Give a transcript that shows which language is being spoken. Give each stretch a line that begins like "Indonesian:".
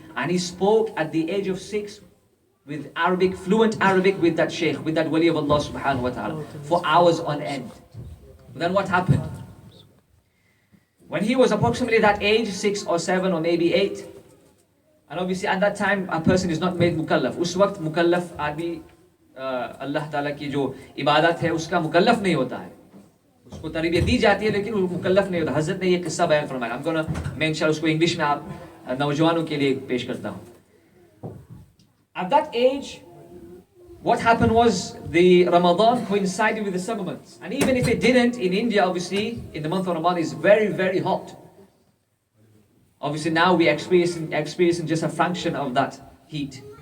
English: And he spoke at the age of 6 with Arabic, fluent Arabic with that shaykh, with that wali of Allah subhanahu wa ta'ala, for hours on end. But then what happened? When he was approximately that age, 6 or 7 or maybe 8, and obviously at that time a person is not made mukallaf.
Hindi: उस वक्त मुकल्लफ आदमी अल्लाह ताला की जो इबादत है उसका मुकल्लफ नहीं होता है. उसको तरबियत दी जाती है लेकिन वो मुकल्लफ नहीं होता. हज़रत ने ये किस्सा बयान फरमाया. मैं इंशाअल्लाह उसको इंग्लिश में आप नौजवानों के लिए पेश करता हूँ.
English: At that age, what happened was the Ramadan coincided with the summer months. And even if it didn't, in India obviously, in the month of Ramadan is very, very hot. Obviously now we're experiencing just a fraction of that heat.